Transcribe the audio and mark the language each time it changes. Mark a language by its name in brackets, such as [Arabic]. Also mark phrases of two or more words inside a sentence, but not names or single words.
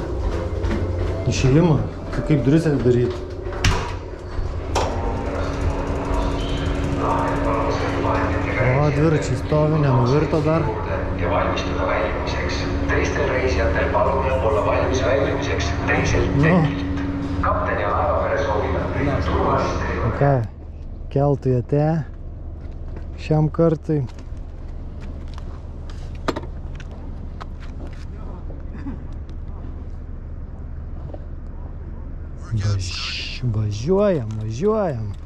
[Lithuanian] Išėjimą, kaip duris atidaryti. dviračiai stovi, nenuvirto dar. [Estonian] Ja valmistuda väljumiseks. Teistel reisijatel palume olla valmis väljumiseks teiselt tekilt. Kapten ja laevapere soovivad teile turvalist elu. [Lithuanian] Ką, keltui atėjo šiam kartui. Važiuojam.